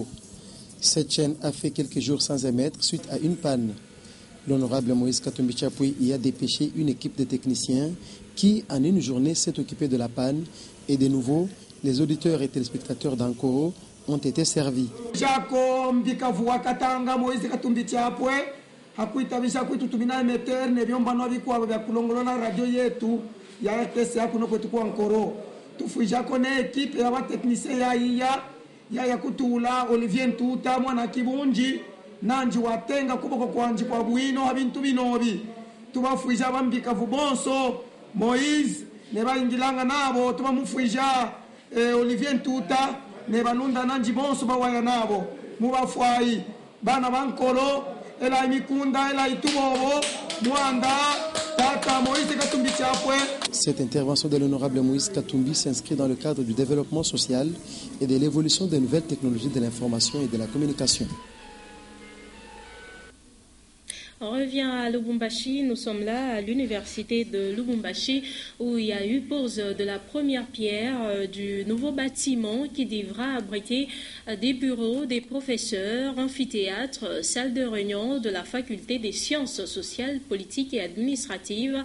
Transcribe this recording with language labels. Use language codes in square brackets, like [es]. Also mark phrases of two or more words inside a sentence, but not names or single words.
[fr] Cette chaîne a fait quelques jours sans émettre suite à une panne. L'honorable Moïse Katumbi Chapwe y a dépêché une équipe de techniciens qui, en une journée, s'est occupé de la panne. Et de nouveau, les auditeurs et téléspectateurs d'Ankoro ont été servis. [lu] ya RTS yako noko tukua Ankoro tufuija kone equipe ya technicien ya kutula Olivier Ntuta mwana kibunji nanji watenga kuboko kwanji kwa bwino abintu binobi tubafuija bambika vubonso Moïse ne baingilanga nabo tubamufuija Olivier Ntuta ne balunda nanji bonso bawaya nabo mubafwai bana bankolo ela mikunda ela itubobo mwanda tata Moïse Katumbi Chapwe. [fr] Cette intervention de l'honorable Moïse Katumbi s'inscrit dans le cadre du développement social et de l'évolution des nouvelles technologies de l'information et de la communication. On revient à Lubumbashi. Nous sommes là à l'université de Lubumbashi où il y a eu pose de la première pierre du nouveau bâtiment qui devra abriter des bureaux, des professeurs, amphithéâtres, salles de réunion de la faculté des sciences sociales, politiques et administratives.